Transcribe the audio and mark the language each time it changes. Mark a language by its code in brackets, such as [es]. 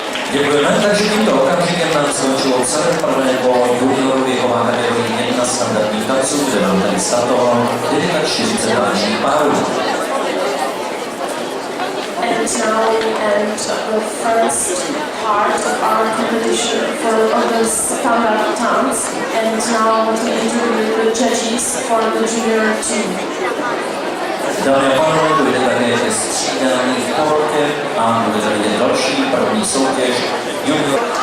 [cs] Děkujeme, takže tímto okamžikem nám skončilo celé prvé kolo juniorů věková kategorie 1 standardních tanců, kde nám tady startovalo 49 tanečních párů. [en] And now we end the first part of our competition for the standard dance. And now we interview the judges for the junior team. [cs] Dámy a pánové, dojde také ke střídání v porotě a bude tady další první soutěž junior.